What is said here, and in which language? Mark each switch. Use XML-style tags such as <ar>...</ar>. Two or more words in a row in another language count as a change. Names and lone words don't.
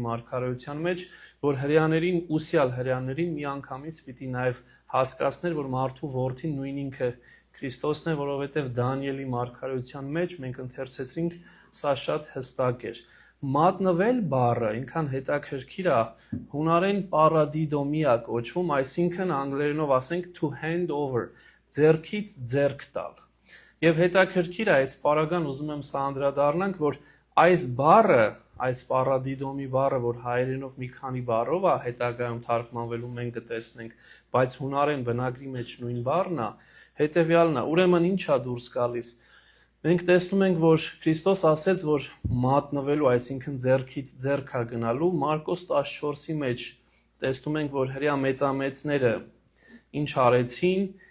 <hy>մարգարեության մեջ, որ հրեաներին, ուսյալ հրեաներին միանգամից պիտի նաեւ հասկացներ, որ մարդու որդին նույն ինքը Քրիստոսն է, որովհետեւ Դանիելի մարգարեության մեջ մենք ընթերցեցինք, սա շատ հստակ էր։ Մատնվել բառը ինքան հետաքրքիր է, հունարեն պարադիդոմիա կոչվում, այսինքն անգլերենով ասենք</hy> <en>to hand over,</en> <hy>ձեռքից ձեռք տալ։ Եվ հետաքրքիր է, այս պարագան ուզում եմ սա անդրադառնանք, որ այս բառը, այս պարադիդոմի բառը, որ հայերենով մի քանի բառով է հետագայում թարգմանվելու մենք կտեսնենք, բայց հունարեն բնագրի մեջ նույն բառն է, հետևյալն է, ուրեմն ինչ է դուրս գալիս։ Մենք տեսնում ենք, որ Քրիստոս ասեց, որ մատնվելու, այսինքն ձեռքից ձեռք է գնալու, Մարկոս 14-ի մեջ տեսնում ենք, որ հրյա մեծամեծները ինչ արեցին,</hy>